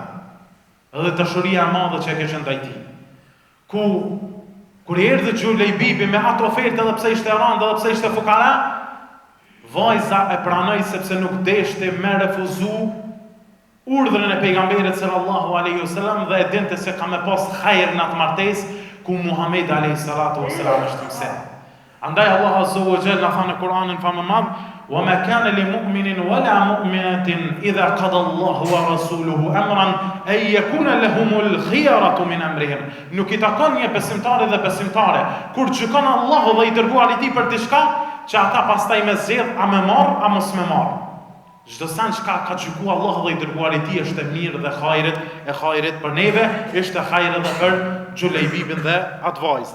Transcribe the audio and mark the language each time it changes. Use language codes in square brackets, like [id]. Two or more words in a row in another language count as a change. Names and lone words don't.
[sq] Edhe dashuria e madhe që e kishin ndaj tij. Kur erdhi Gjulejbibi me atë ofertë, edhe pse ishte rënd, edhe pse ishte fukara, vajza e pranoi sepse nuk deshte me refuzu urdhrin e pejgamberit [ar] صلى الله عليه وسلم [sq] dhe e dinte se ka me pas hajër në atë martesë ku Muhamedi [ar] عليه الصلاة والسلام [sq] është mëse. Andaj Allah [ar] عز وجل [sq] tha në Kur'anin famëmadh: [ar] "وما كان لمؤمن ولا مؤمنة إذا قضى الله ورسوله أمرا أن يكون لهم الخيرة من أمرهم." [sq] Nuk i takon një besimtari dhe besimtare kur gjykon Allahu dhe i dërguari i tij për diçka, që ata pastaj me zgjedh a me marr a mos me marr. Çdo sa çka ka gjykuar Allahu dhe i dërguari i tij është e mirë dhe hajrit për neve, është hajër edhe për Gjulejbibin dhe atë vajzë.